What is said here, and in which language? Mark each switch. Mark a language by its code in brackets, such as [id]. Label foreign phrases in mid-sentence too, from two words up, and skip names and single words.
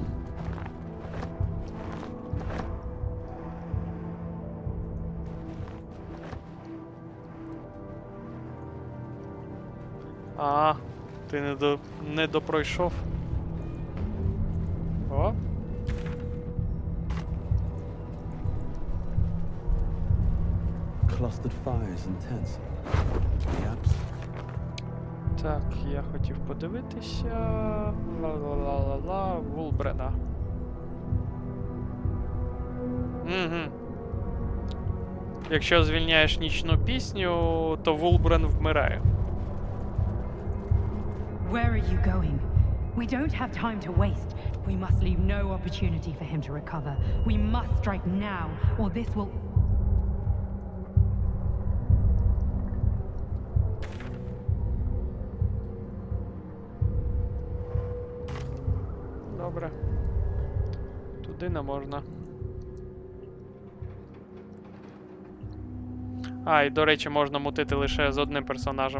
[uk] А, ти не допройшов. О. [en] clustered fires and tents. Perhaps. [uk] Так, я хотів подивитися. Ла-ла-ла-ла-ла. Вулбрена. Угу. Якщо звільняєш нічну пісню, то Вулбрен вмирає. [en] Where are you going? We don't have time to waste. We must leave no opportunity for him to recover. We must strike now, or this will... [uk] Добре. Туди не можна. А, і, до речі, можна мутити лише з одним персонажем.